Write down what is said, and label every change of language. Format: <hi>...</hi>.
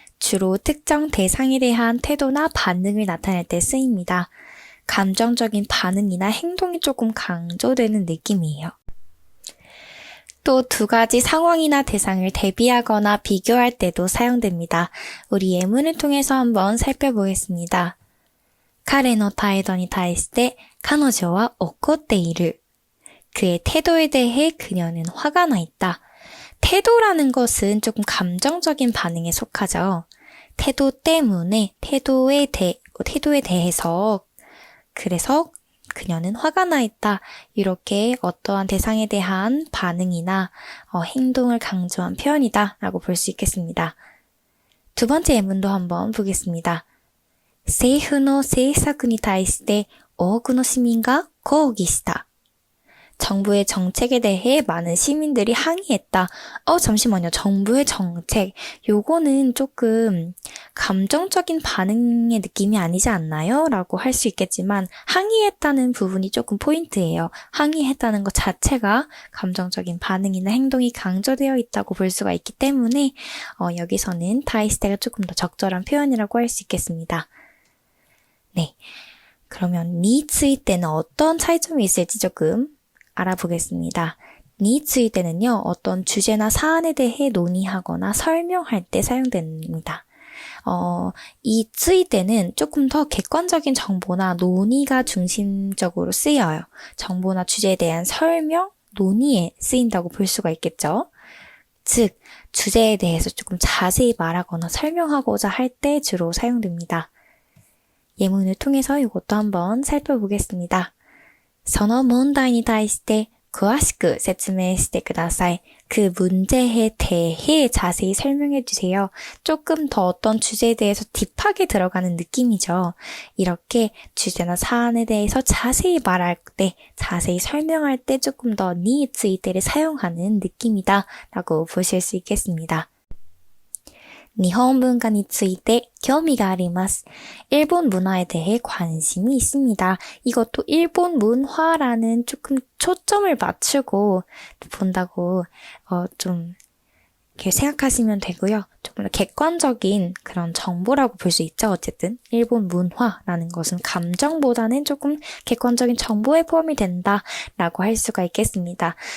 <ko>주로 특정 대상에 대한 태도나 반응을 나타낼 때 쓰입니다. 감정적인 반응이나 행동이 조금 강조되는 느낌이에요. 또 두 가지 상황이나 대상을 대비하거나 비교할 때도 사용됩니다. 우리 예문을 통해서 한번 살펴보겠습니다.</ko> <ja>彼の態度に対して彼女は怒っている.</ja> <ko>그의 태도에 대해 그녀는 화가 나 있다. 태도라는 것은 조금 감정적인 반응에 속하죠. 태도 때문에 태도에 대해서 그래서 그녀는 화가 나 있다. 이렇게 어떠한 대상에 대한 반응이나 행동을 강조한 표현이다 라고 볼 수 있겠습니다. 두 번째 예문도 한번 보겠습니다.</ko> <ja>政府の政策に対して多くの市民が抗議した.</ja> <ko>정부의 정책에 대해 많은 시민들이 항의했다. 잠시만요. 정부의 정책. 요거는 조금 감정적인 반응의 느낌이 아니지 않나요? 라고 할 수 있겠지만 항의했다는 부분이 조금 포인트예요. 항의했다는 것 자체가 감정적인 반응이나 행동이 강조되어 있다고 볼 수가 있기 때문에 여기서는 타이시테가 조금 더 적절한 표현이라고 할 수 있겠습니다. 네, 그러면 니츠이테는 어떤 차이점이 있을지 조금 알아보겠습니다. 니츠이테는요, 어떤 주제나 사안에 대해 논의하거나 설명할 때 사용됩니다. 이 츠이테는 조금 더 객관적인 정보나 논의가 중심적으로 쓰여요. 정보나 주제에 대한 설명, 논의에 쓰인다고 볼 수가 있겠죠. 즉, 주제에 대해서 조금 자세히 말하거나 설명하고자 할 때 주로 사용됩니다. 예문을 통해서 이것도 한번 살펴보겠습니다.</ko> <ja>その問題に対して詳しく説明してください.</ja> <ko>그 문제에 대해 자세히 설명해 주세요. 조금 더 어떤 주제에 대해서 딥하게 들어가는 느낌이죠. 이렇게 주제나 사안에 대해서 자세히 말할 때, 자세히 설명할 때 조금 더 니츠이테를 사용하는 느낌이다 라고 보실 수 있겠습니다.</ko> <ja>日本文化について興味があります.</ja> <ko>일본 문화에 대해 관심이 있습니다. 이것도 일본 문화라는 조금 초점을 맞추고 본다고 좀 이렇게 생각하시면 되고요. 조금 더 객관적인 그런 정보라고 볼 수 있죠. 어쨌든 일본 문화라는 것은 감정보다는 조금 객관적인 정보에 포함이 된다라고 할 수가 있겠습니다.</ko>